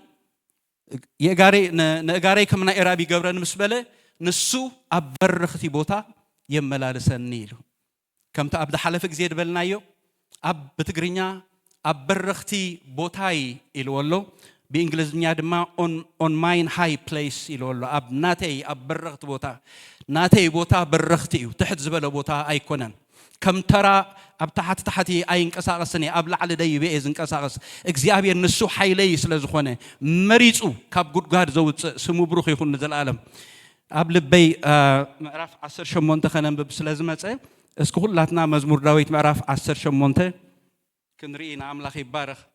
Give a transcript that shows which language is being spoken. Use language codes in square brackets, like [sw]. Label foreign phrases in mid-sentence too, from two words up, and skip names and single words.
[ti] ነጋረይ ከም ናይ እራብ ይገብረን ምስ በለ ንሱ ኣብ በረኽቲ ቦታ የመላልሰኒ ኢሉ ከምቲ ኣብ ዝሓለፈ ግዜ ድበልናዮ ኣብ በትግርኛ ኣብ በረኽቲ ቦታይ ኢልወሎ በእንግሊዝኛ ድማ [en] on mine high place [ti] ኢልወሎ ኣብ ናተይ ኣብ በረኽቲ ቦታ ናተይ ቦታ በረኽቲ እዩ ትሕት ዝበለ ቦታ ኣይኮነን ከም ተራ ኣብ ታሕቲ ኣይንቀሳቀስኒ ኣብ ላዕሊ ደይበ ዝንቀሳቀስ እግዚአብሔር ንሱ ሓይለይ ስለዝኾነ መሪጹ ካብ ጉድጓድ ዘውፅእ ስሙ ብሩኽ ይኹን ንዘላለም ኣብ ልበይ ምዕራፍ 18 ከነንብብ ስለዝመፀ እስኪ ሁላትና መዝሙር ዳዊት ምዕራፍ 18 ክንሪኢና አምላኽ ይባረኽ